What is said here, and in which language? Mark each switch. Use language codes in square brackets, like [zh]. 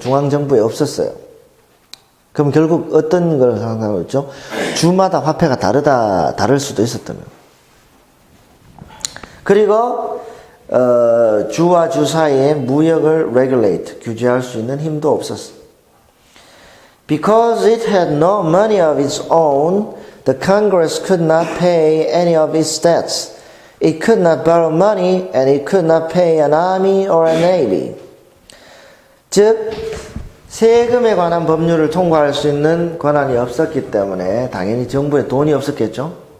[ko] 중앙정부에 없었어요. 그럼 결국 어떤 걸 상상하고 있죠? 주마다 화폐가 다를 수도 있었던 거예요. 그리고 주와 주 사이에 무역을 regulate, 규제할 수 있는 힘도 없었어. [en] Because it had no money of its own, the Congress could not pay any of its debts. It could not borrow money, and it could not pay an army or a navy. [ko] 즉 세금에 관한 법률을 통과할 수 있는 권한이 없었기 때문에 당연히 정부에 돈이 없었겠죠.